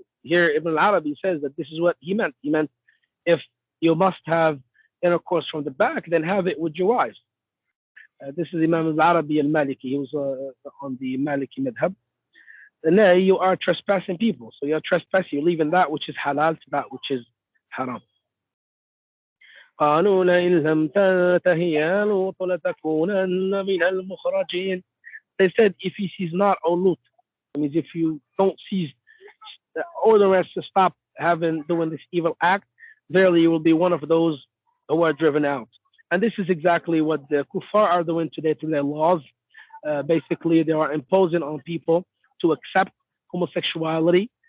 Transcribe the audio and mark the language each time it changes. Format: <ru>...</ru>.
<en>Here, Ibn al-Arabi says that this is what he meant. He meant if you must have intercourse from the back, then have it with your wives. This is Imam al-Arabi al-Maliki. He was on the Maliki madhab. And now you are trespassing people. So you're trespassing. You're leaving that which is halal to that which is haram.</en> <ar>قالوا لئن لم تنته يا لوط لتكونن من المخرجين.</ar> <en>They said, if he sees not, O Lut, that means if you don't seize or the rest to stop doing this evil act, verily you will be one of those who are driven out. And this is exactly what the kuffar are doing today through their laws. Basically, they are imposing on people to accept homosexuality.</en>